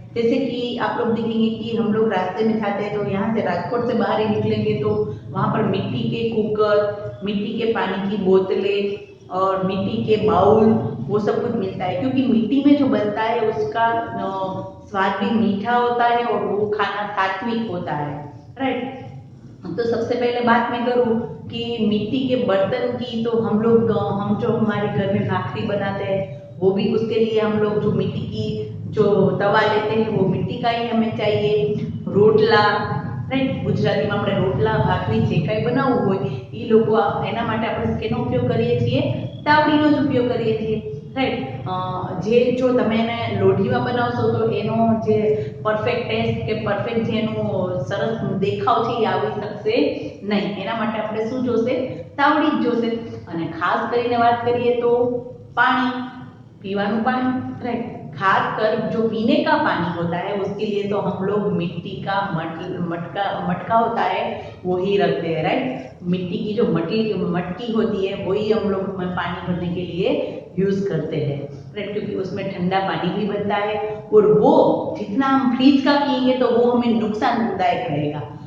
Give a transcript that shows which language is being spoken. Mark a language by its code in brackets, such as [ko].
[hi] जैसे कि आप लोग देखेंगे कि हम लोग रास्ते में जाते हैं, तो यहाँ से राजकोट से बाहर ही निकलेंगे तो वहाँ पर मिट्टी के कुकर, मिट्टी के पानी की बोतलें और मिट्टी के बाउल, वो सब कुछ मिलता है, क्योंकि मिट्टी में जो बनता है उसका स्वाद भी मीठा होता है और वो खाना सात्विक होता है, राइट। तो सबसे पहले बात मैं करूँ कि मिट्टी के बर्तन की, तो हम लोग हम जो हमारे घर में भाखरी बनाते हैं वो भी उसके लिए हम लोग जो मिट्टी की जो तवा लेते हैं वो मिट्टी का ही हमें चाहिए। [gu] रोटला, રાઈટ, ગુજરાતીમાં આપણે રોટલા ભાખરી જે કાંઈ બનાવવું હોય એ લોકો એના માટે આપણે શેનો ઉપયોગ કરીએ છીએ, તાવડીનો જ ઉપયોગ કરીએ છીએ, રાઈટ। જે જો તમે એને લોઢીમાં બનાવશો તો એનો જે પરફેક્ટ ટેસ્ટ કે પરફેક્ટ જે એનું સરસ દેખાવ છે એ આવી શકશે નહીં, એના માટે આપણે શું જોશે, તાવડી જ જોશે। અને ખાસ કરીને વાત કરીએ તો પાણી, पीवाનું पानी, राइट। [hi] खासकर जो पीने का पानी होता है उसके लिए तो हम लोग मिट्टी का मटका होता है वो ही रखते हैं, राइट। मिट्टी की जो मटकी होती है वही हम लोग पानी भरने के लिए यूज करते हैं, राइट, क्योंकि उसमें ठंडा पानी भी बनता है और वो जितना हम फ्रीज का पिएंगे तो वो हमें नुकसानदायक रहेगा।